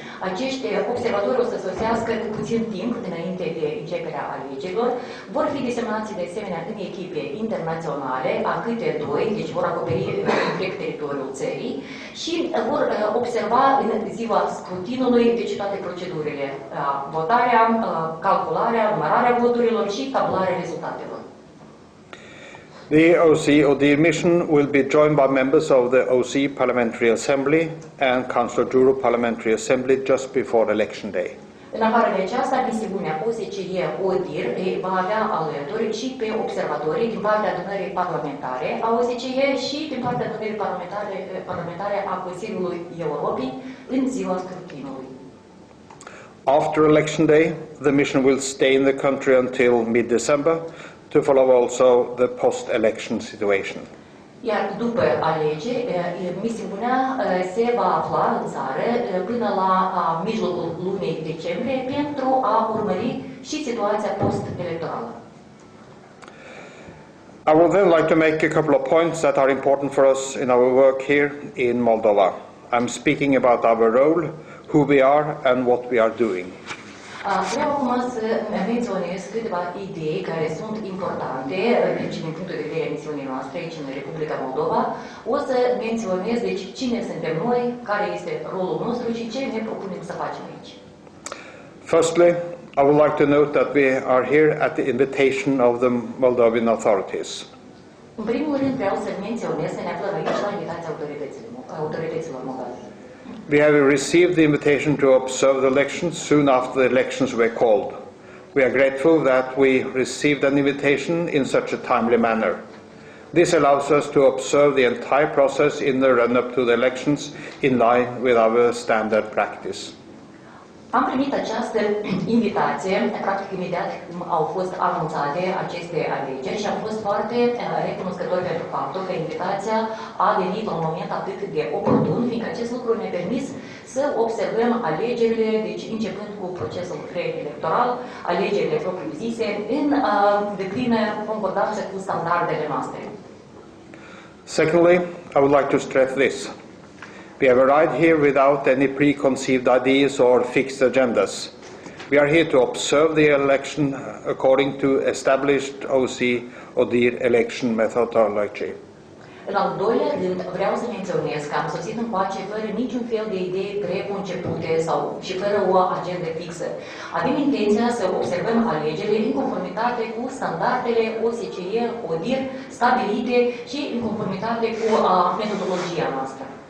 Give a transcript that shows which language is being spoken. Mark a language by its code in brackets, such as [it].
[ro] Acești observatori o să sosească cu puțin timp înainte de începerea alegerilor, vor fi desemnați de asemenea în echipe internaționale, a câte 2, deci vor acoperi întreg teritoriul țării și vor observa în ziua scrutinului, deci toate procedurile, votarea, calcularea, numărarea voturilor și tabularea rezultatelor. [en] The OC mission will be joined by members of the OC Parliamentary Assembly and Council of Europe Parliamentary Assembly just before election day. [ro] În afară de aceasta, misiunea OSCE ODIR va avea alături și pe observatorii din partea adunării parlamentare a OSCE și din partea adunării parlamentare a Consiliului Europei în ziua scrutinului. [en] After election day, the mission will stay in the country until mid-December to follow also the post-election situation. [ro] Iar după alegeri, misiunea se va afla în țară până la mijlocul lunii decembrie pentru a urmări și situația post-electorală. [en] I would then like to make a couple of points that are important for us in our work here in Moldova. I'm speaking about our role, who we are and what we are doing. [ro] Vreau acum să menționez câteva idei care sunt importante și din punctul de vedere a misiunii noastre aici în Republica Moldova. O să menționez deci cine suntem noi, care este rolul nostru și ce ne propunem să facem aici. [en] Firstly, I would like to note that we are here at the invitation of the Moldovan authorities. [ro] În primul rând vreau să menționez că ne aflăm aici la invitația autorităților moldove. [en] We have received the invitation to observe the elections soon after the elections were called. We are grateful that we received an invitation in such a timely manner. This allows us to observe the entire process in the run-up to the elections in line with our standard practice. [ro] Am primit această invitație, practic imediat cum au fost anunțate aceste alegeri și am fost foarte recunoscători pentru faptul că invitația a venit la un moment atât de oportun, fiindcă acest lucru ne-a permis să observăm alegerile, deci începând cu procesul preelectoral, alegerile propriu-zise, în deplină concordanță cu standardele noastre. [en] Secondly, I would like to stress this. We have arrived here without any preconceived ideas or fixed agendas. We are here to observe the election according to established OSCE-ODIHR election methodology. [ro] În al doilea rând, vreau să menționez că am sosit încoace fără niciun fel de idei preconcepute și fără o agendă fixă. Avem intenția să observăm alegerile în conformitate cu standardele OSCE-ODIHR stabilite și în conformitate cu metodologia noastră.